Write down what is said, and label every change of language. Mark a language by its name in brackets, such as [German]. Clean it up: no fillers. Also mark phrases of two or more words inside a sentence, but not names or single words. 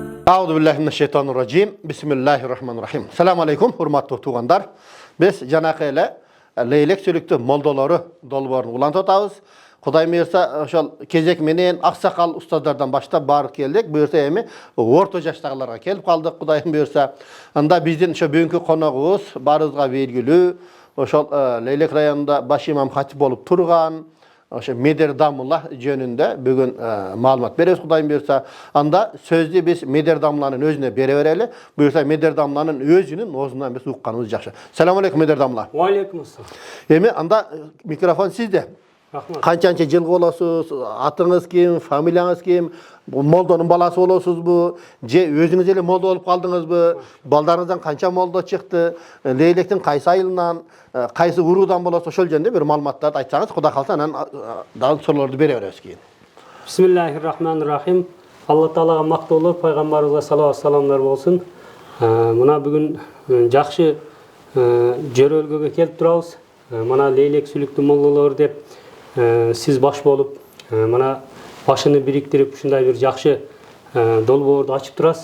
[Arabic] أعوذ بالله من الشيطان الرجيم. بسم الله الرحمن الرحيم. سلام عليكم, [Kyrgyz] урматтуу тугандар. Biz жанакы эле лейлек сүлүктүү молдолору долбоорун улантабыз. Кудай мыйырса, ошол кезек менен аксакал устаздардан баштап баары келдик. Буюрса эми орто жаштагыларга келип калдык, Кудай мыйырса. Анда биздин ошо бүгүнкү коногубуз баарыбызга белгилүү, ошол Лейлек районунда баш имам хатип болуп турган ошо Медер Дамулла жөнүндө бүгүн маалымат беребиз, Кудай мыйырса. Анда сөздү биз Медер Дамулланын өзүнө бере берели. Буюрса Медер Дамулланын өзүнүн оозунан биз укканыбыз жакшы. [Arabic] سلام عليكم, [Kyrgyz] Медер Дамулла. [Arabic] وعليكم السلام. [Kyrgyz] Эми анда микрофон сизде. Рахмат. Канчанча жыл болосуз, атыңыз ким, фамилияңыз ким, молдонун баласы болосузбу, же өзүңүз эле молдо болуп калдыңызбы, балдарыңыздан канча молдо чыкты, Лейлектин кайсы айылынан, кайсы уруудан болосу, ошол жөнүндө бир маалыматтарды айтсаңыз, Кудай калса анан дагы суроолорду бере беребиз кийин. [Arabic] بسم الله الرحمن الرحيم. [Kyrgyz] Алла Таалага мактоолор, пайгамбарыбызга салават саламдар болсун. Мына бүгүн жакшы жөрөлгөгө келип турабыз. Мына Лейлек сүлүктүү молдолор деп сиз баш болуп, мына башыны бириктирип ушундай бир жакшы долбоорду ачып турасыз.